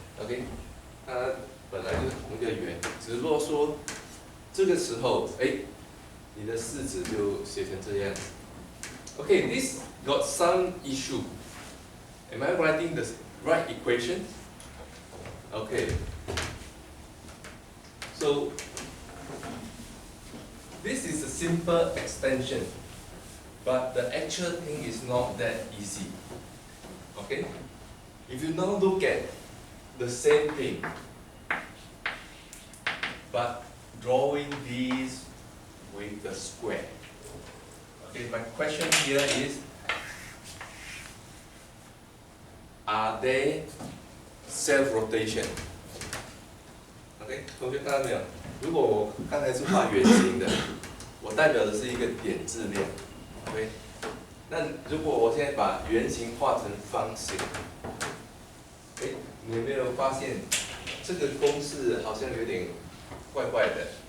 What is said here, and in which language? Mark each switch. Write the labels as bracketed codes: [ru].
[zh] OK， 它本来就是同一个圆，只不过说这个时候，你的式子就写成这样。 [en] Okay, this got some issue. Am I writing the right equation? Okay. So this is a simple extension, but the actual thing is not that easy. Okay? If you now look at the same thing, but drawing these with the square. Okay, my question here is, are they self-rotation? [zh] OK， 同学看到没有？如果我刚才是画圆形的，我代表的是一个点质量。 OK， 那如果我现在把圆形画成方形，哎，你有没有发现这个公式好像有点怪怪的？